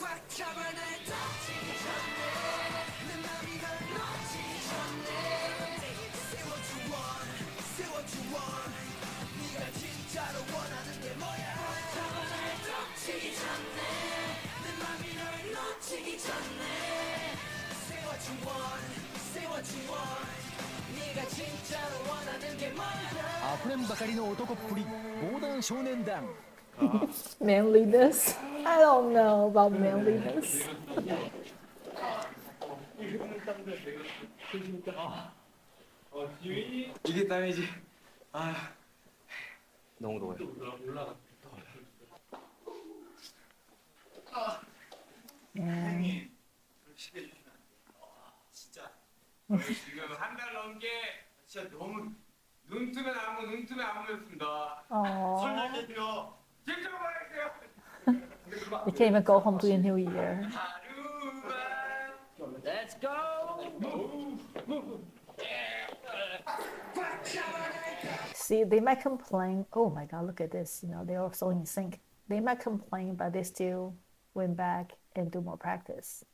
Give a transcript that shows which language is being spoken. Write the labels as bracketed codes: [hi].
[ko] 꽉 잡아 날 다치기 전에 내 맘이 널 놓치기 전에 [en] Say what you want, say what you want. [ko] 네가 진짜로 원하는 게 뭐야? 꽉 잡아 날 다치기 전에 내 맘이 널 놓치기 전에 [en] Say what you want, say what you want. [ko] 네가 진짜로 원하는 게 뭐야? [ja] あふれんばかりの男っぷり防弾少年団。 [en] Manliness? I don't know about manliness. [ko] 이게 땀이지. 너무 더워요. [en] Yeah. [ko] 진짜 지금 한 달 넘게 진짜 너무 눈 뜨면 안무 눈 뜨면 안무였습니다. Aww. 설날대표 진짜 말할게요. [en] You can't even go home to the new year. [ko] 하루만 [en] Let's go! See, they might complain, oh my God, look at this, you know, they're all so in sync. They might complain, but they still went back and do more practice.